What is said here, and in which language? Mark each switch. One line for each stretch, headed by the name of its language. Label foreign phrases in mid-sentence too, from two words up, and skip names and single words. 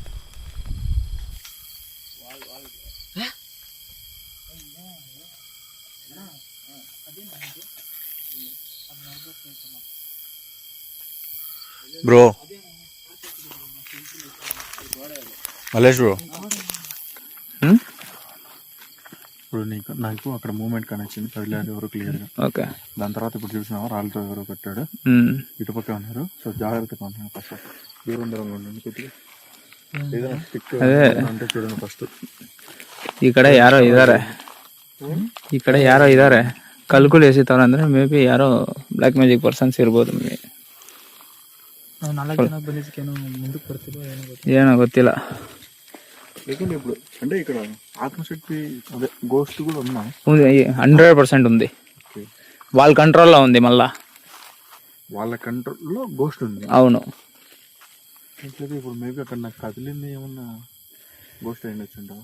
Telugu: బ్రో మలేష్ బ్రో, ఇప్పుడు నాకు అక్కడ మూమెంట్ కనెక్షన్ కదిలేదు ఎవరు క్లియర్గా. ఓకే. దాని తర్వాత ఇప్పుడు చూసినావా రాళ్ళతో ఎవరో కట్టాడు. ఇటుపక్క ఉన్నారు. సో జాగ్రత్తగా ఉన్నాను. ఫస్ట్ దూరంగా ఉండండి కొద్దిగా. ఏదైనా స్టిక్ అంటే చూడండి ఫస్ట్.
Kannada: ఇక్కడ ಯಾರೋ ಇದ್ದಾರೆ ಕಲ್ಕುಲ್ ಎಸಿತವ್ರೆ ಅಂದ್ರೆ
English: may be
Kannada: ಯಾರೋ
English: black magic persons
Kannada: ಇರ್ಬೋದು. ಏನೋ ಗೊತ್ತಿಲ್ಲ.
Telugu: లేకుంటే ఇప్పుడు అంటే ఇక్కడ ఆత్మశక్తి అదే గోస్ట్ కూడా ఉన్నా 100% ఉంది. వాళ్ళ కంట్రోల్లో ఉంది. మళ్ళా వాళ్ళ కంట్రోల్లో గోస్ట్ ఉంది. అవును. అయితే ఇప్పుడు మేబీ అక్కడ నాకు కదిలింది ఏమన్నా గోస్ట్ అయ్యి వచ్చింటావా?